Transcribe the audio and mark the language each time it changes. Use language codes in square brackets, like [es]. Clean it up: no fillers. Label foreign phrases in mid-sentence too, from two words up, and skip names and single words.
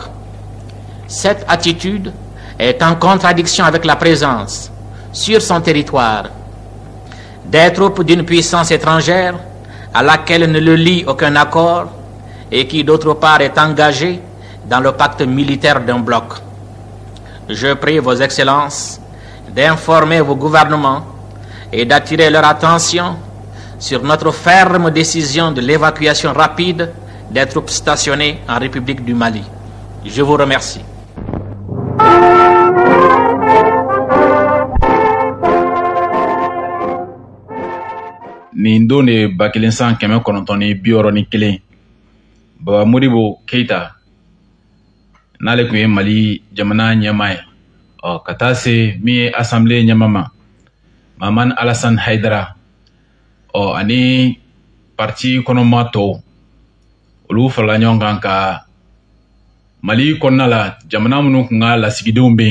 [fr] Cette attitude est en contradiction avec la présence sur son territoire des troupes d'une puissance étrangère à laquelle ne le lie aucun accord et qui d'autre part est engagée dans le pacte militaire d'un bloc. Je prie vos excellences d'informer vos gouvernements et d'attirer leur attention sur notre ferme décision de l'évacuation rapide des troupes stationnées en République du Mali. Je vous remercie. [bm] Ni ndone bakilinsan keme konontoni bioroni kelen. Baba Modibo Keita n'ale kun ye Mali jamana ɲɛmaa ye ka taa se min ye assemblée ɲɛmama Maman Alassane Haidara ani parti kɔnɔma tɔw olu farala ɲɔgɔn kan ka Mali kɔnɔna la jamana minnu kun ka lasigidenw bɛ